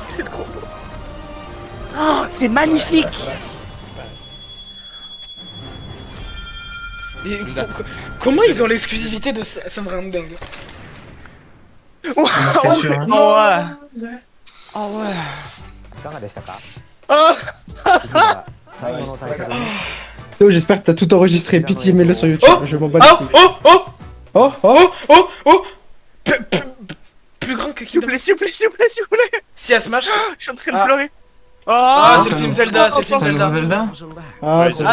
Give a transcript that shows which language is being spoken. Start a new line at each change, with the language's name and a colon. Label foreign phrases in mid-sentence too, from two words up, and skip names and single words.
French: C'est trop beau! Oh, c'est magnifique! Et comment ils ont l'exclusivité de ça? Ça me rend dingue. C'était sûr, hein. Oh ouais! Oh ouais!
Japanese: いかがでしたか
French: Oh!
Japanese: 次は最後のタイトルに
French: Théo, j'espère que t'as tout enregistré. Pitié, mets-le sur YouTube. Oh Je m'en bats les Oh couilles. oh oh Oh, oh. oh oh oh plus grand que S'il vous Kingdom. plaît, s'il vous plaît, s'il vous plaît, s'il vous plaît! Si à Smash. Je suis en train de Ah. pleurer! Ah, Oh! c'est le film Zelda, c'est le film C'est Zelda. Zelda? Ah, c'est